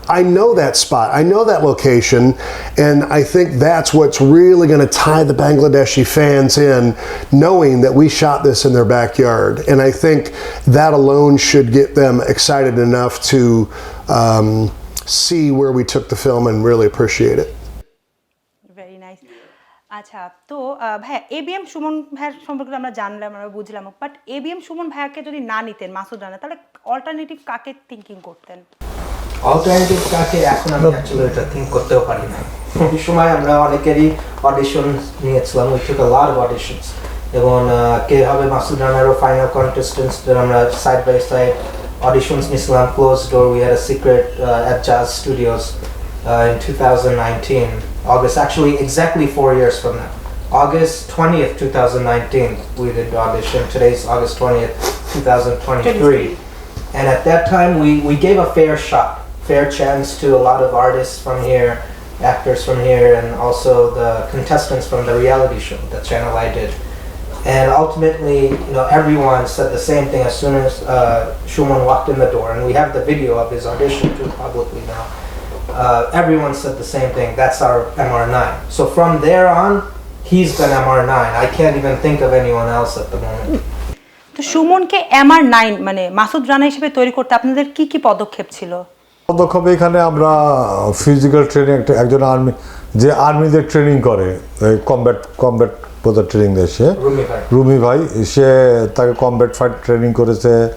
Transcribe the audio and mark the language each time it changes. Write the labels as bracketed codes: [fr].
[en] I know that spot. I know that location. And I think that's what's really going to tie the Bangladeshi fans in, knowing that we shot this in their backyard. And I think that alone should get them excited enough to see where we took the film and really appreciate it. [bn] Very nice. আচ্ছা, তো ভাইয়া ABM Suman ভাইয়ের সম্পর্কে আমরা জানলাম, আমরা বুঝলাম, but ABM Suman ভাইয়াকে যদি না নিতেন মাসুদ রানা, তাহলে অল্টারনেটিভ কাকে থিঙ্কিং করতেন? অল্টারনেটিভ কাকে এখন আমি অ্যাকচুয়ালি এটা থিঙ্ক করতেও পারি না। এই সময় আমরা অনেকেরই অডিশন নিয়েছিলাম, [en] we took a lot of auditions, [bn] এবং কে হবে মাসুদ রানারও ফাইনাল কন্টেস্টেন্টসদের আমরা সাইড বাই সাইড অডিশনস নিছিলাম [en] Close door we had a secret at jazz studios in 2019 August, actually exactly 4 years from now, August 20th 2019 we did the audition. Today's August 20th 2023, and at that time we gave a fair chance to a lot of artists from here, actors from here, and also the contestants from the reality show that Channel I did. And ultimately, you know, everyone said the same thing as soon as Shuman walked in the door, and we have the video of his audition too publicly now. Everyone said the same thing. That's our MR-9. So from there on, he's been MR-9. I can't even think of anyone else at the moment. [bn] তো সুমনকে MR-9 মানে মাসুদ রানা হিসেবে তৈরি করতে আপনাদের কি কি পদক্ষেপ ছিল? পদক্ষেপ এখানে আমরা ফিজিক্যাল ট্রেনিং একজন আর্মিদের ট্রেনিং করে কমব্যাট বোধ ট্রেনিং দেয় সে রুমি ভাই, সে তাকে কমব্যাট ফাইট ট্রেনিং করেছে।